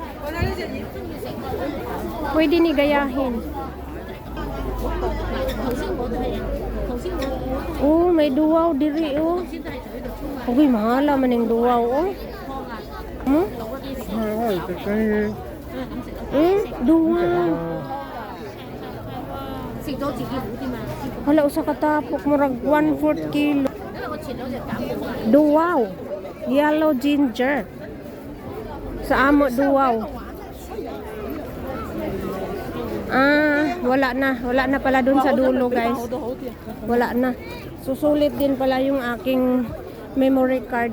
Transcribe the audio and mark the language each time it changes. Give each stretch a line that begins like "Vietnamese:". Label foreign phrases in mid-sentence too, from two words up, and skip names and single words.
Cebuano: Pwede ni gayahin. Oh, may duwaw diri oh. Uy, mahala man yung duwaw oh. Hmm? Duwaw.
Cantonese: 食咗自己好啲嘛。
Cebuano: Hala, usa ka tapok murag 1/4 kilo.
Cantonese: 因為我前兩日減咗啊。
Cebuano: Duwaw.
English: Yellow ginger.
Cebuano: Sa amo duwaw. Ah, wala na.
Filipino: Wala na pala dun sa dulo, guys. Wala na. Susulit din pala yung aking memory card.